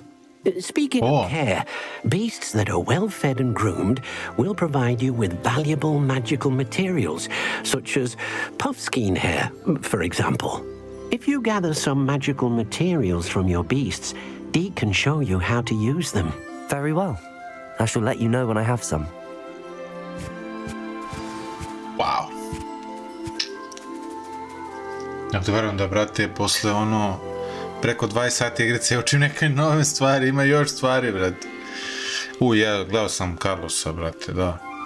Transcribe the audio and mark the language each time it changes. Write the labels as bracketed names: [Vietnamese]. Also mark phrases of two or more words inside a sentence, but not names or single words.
[English] Speaking of care, beasts that are well fed and groomed will provide you with valuable magical materials, such as puffskein hair, for example. If you gather some magical materials from your beasts, Deke can show you how to use them. Very well. I shall let you know when I have some. Wow. [Serbian] Ja to verujem da, brate, posle ono... preko 20 sati igrice, ja učim neke nove stvari, ima još stvari, brate. Ja gledao sam Carlosa, brate, da.